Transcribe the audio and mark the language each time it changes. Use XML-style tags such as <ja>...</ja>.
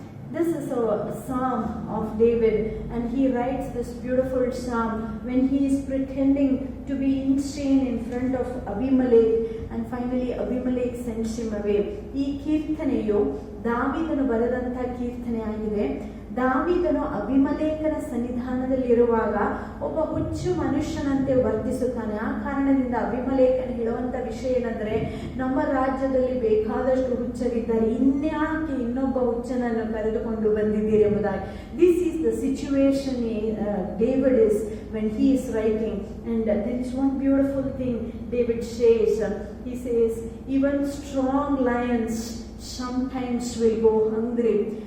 <en>This is a psalm of David, and he writes this beautiful psalm when he is pretending to be insane in front of Abimelech, and finally Abimelech sends him away.</en> <kn>ಈ ಕೀರ್ತನೆಯು ದಾವೀದನು ಬರೆದಂತ ಕೀರ್ತನೆ ಆಗಿದೆ. ದಾವೀದನು ಅಬಿಮಲೇಕನ ಸನ್ನಿಧಾನದಲ್ಲಿರುವಾಗ ಒಬ್ಬ ಹುಚ್ಚು ಮನುಷ್ಯನಂತೆ ವರ್ತಿಸುತ್ತಾನೆ. ಆ ಕಾರಣದಿಂದ ಅಬಿಮಲೇಕನ ಹೇಳುವಂತ ವಿಷಯ ಏನಂದ್ರೆ, ನಮ್ಮ ರಾಜ್ಯದಲ್ಲಿ ಬೇಕಾದಷ್ಟು ಹುಚ್ಚರಿದ್ದಾರೆ, ಇನ್ಯಾಕೆ ಇನ್ನೊಬ್ಬ ಹುಚ್ಚನನ್ನು ಕರೆದುಕೊಂಡು ಬಂದಿದ್ದೀರಿ ಎಂಬುದಾಗಿ.</kn> <en>This is the situation David is when he is writing, and there is one beautiful thing David says. He says, even strong lions sometimes will go hungry.</en>